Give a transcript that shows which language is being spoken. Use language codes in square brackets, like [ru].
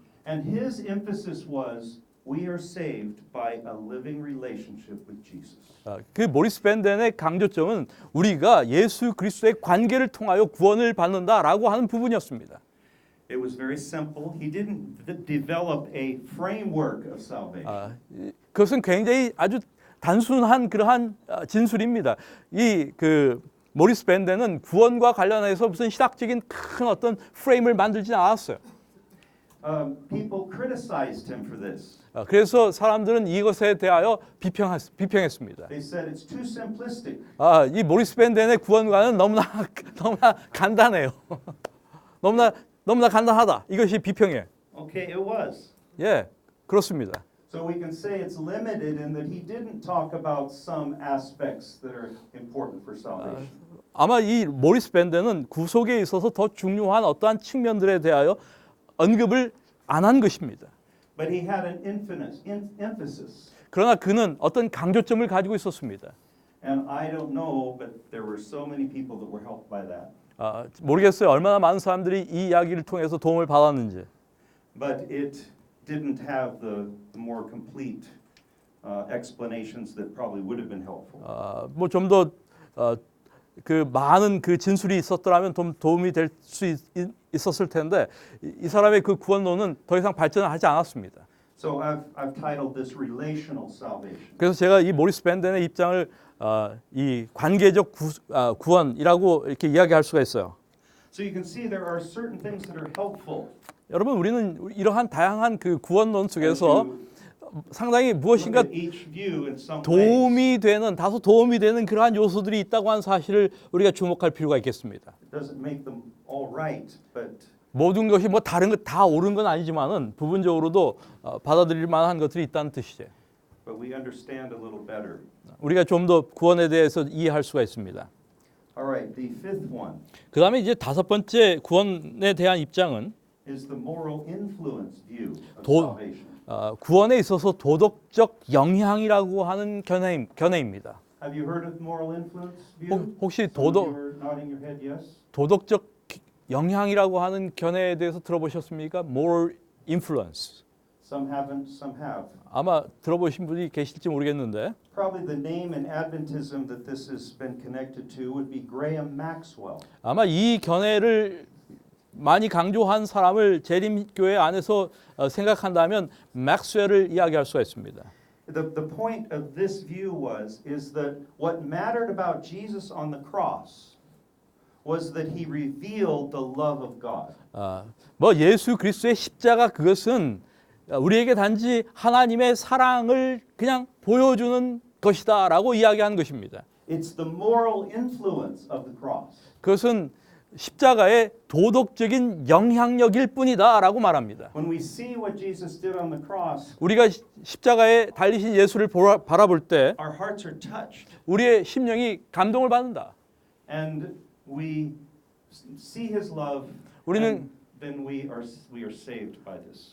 [en] And his emphasis was, we are saved by a living relationship with Jesus. [ko] 그 모리스 벤덴의 강조점은 우리가 예수 그리스도의 관계를 통하여 구원을 받는다라고 하는 부분이었습니다. [en] It was very simple. He didn't develop a framework of salvation. [ko] 그것은 굉장히 아주 단순한 그러한 진술입니다. 이 그 모리스 벤덴은 구원과 관련해서 무슨 신학적인 큰 어떤 프레임을 만들지 않았어요. [en] People criticized him for this. [ko] 그래서 사람들은 이것에 대하여 비평했습니다. [en] They said it's too simplistic. [ko] 이 모리스 밴덴의 구원관은 너무나 간단해요. 너무나 간단하다. 이것이 비평이에요. [en] Okay, it was. [ko] 예, 그렇습니다. [en] So we can say it's limited in that he didn't talk about some aspects that are important for salvation. [ko] 아마 이 모리스 밴덴은 구속에 있어서 더 중요한 어떠한 측면들에 대하여 언급을 안 한 것입니다. [en] But he had an emphasis. [ko] 그러나 그는 어떤 강조점을 가지고 있었습니다. [en] And I don't know, but there were so many people that were helped by that. [ko] 모르겠어요. 얼마나 많은 사람들이 이 이야기를 통해서 도움을 받았는지. [en] But it didn't have the more complete explanations that probably would have been helpful. [ko] 뭐 좀 더 그 많은 그 진술이 있었더라면 좀 도움이 될 수 있었을 텐데 이 사람의 그 구원론은 더 이상 발전을 하지 않았습니다. [en] So I've titled this relational salvation. [ko] 그래서 제가 이 모리스 밴덴의 입장을 이 관계적 구원이라고 이렇게 이야기할 수가 있어요. [en] So you can see there are certain things that are helpful. [ko] 여러분 우리는 이러한 다양한 그 구원론 속에서 상당히 [en] Look [ko] 무엇인가 [en] at each view in some ways. [ko] 다소 도움이 되는 그러한 요소들이 있다고 하는 사실을 우리가 주목할 필요가 있겠습니다. [en] It doesn't make them all right, but [ko] 모든 것이 뭐 다른 것 다 옳은 건 아니지만은 부분적으로도 받아들일 만한 것들이 있다는 뜻이죠. [en] we understand a little better. [ko] 우리가 좀 더 구원에 대해서 이해할 수가 있습니다. [en] All right, the fifth one [ko] 그다음에 이제 다섯 번째 구원에 대한 입장은 [en] is the moral influence view of 도- salvation. [ko] 구원에 있어서 도덕적 영향이라고 하는 견해입니다. [en] Have you heard of moral influence view? [ko] 혹시 [en] Some of you are nodding your head yes. [ko] 도덕적 영향이라고 하는 견해에 대해서 들어보셨습니까? [en] Moral influence. Some haven't, some have. [ko] 아마 들어보신 분이 계실지 모르겠는데 [en] Probably the name in Adventism that this has been connected to would be Graham Maxwell. [ko] 아마 이 견해를 많이 강조한 사람을 재림교회 안에서 생각한다면 맥스웰을 이야기할 수가 있습니다. [en] The point of this view is that what mattered about Jesus on the cross was that he revealed the love of God. [ko] 뭐 예수 그리스도의 십자가 그것은 우리에게 단지 하나님의 사랑을 그냥 보여주는 것이다라고 이야기한 것입니다. [en] It's the moral influence of the cross. [ko] 그것은 십자가의 도덕적인 영향력일 뿐이다라고 말합니다. [en] When we see what Jesus did on the cross, [ko] 우리가 십자가에 달리신 예수를 바라볼 때 [en] our hearts are touched [ko] 우리의 심령이 감동을 받는다. [en] and we see his love [ko] 우리는 [en] and then we are saved by this.